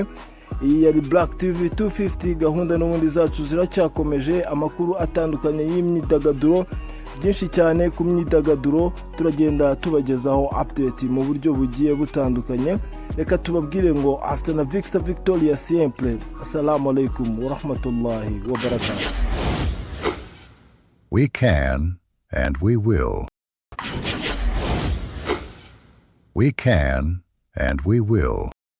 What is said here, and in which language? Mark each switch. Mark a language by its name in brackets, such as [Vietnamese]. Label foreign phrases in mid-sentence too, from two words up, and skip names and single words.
[Kinyarwanda] Iyi yari Black TV 250. Gahunda n'ubundi zacu ziracyakomeje, amakuru atandukanye y'imyidagaduro, byinshi cyane ku myidagaduro turagenda tubagezaho update mu buryo bugiye butandukanye. Reka tubabwire ngo after na Victoria siempre. [Arabic] السلام عليكم ورحمة الله وبركاته. [English] We can, and we will. We can, and we will.